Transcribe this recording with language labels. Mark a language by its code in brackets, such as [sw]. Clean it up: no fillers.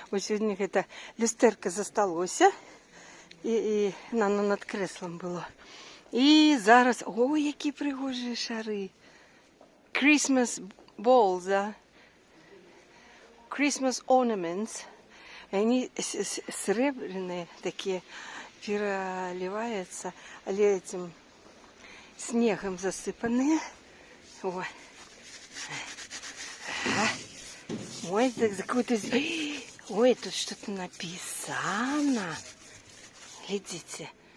[uk] Ось у них це люстерка засталося. І воно над креслом було. І зараз, ой, які пригожі шари. [en] Christmas balls, да? Christmas ornaments. [ru] Они серебряные такие, переливаются, [uk] але [ru] этим снегом засыпанные. Ой. Ой, так какой-то... Ой, тут что-то написано. Глядите.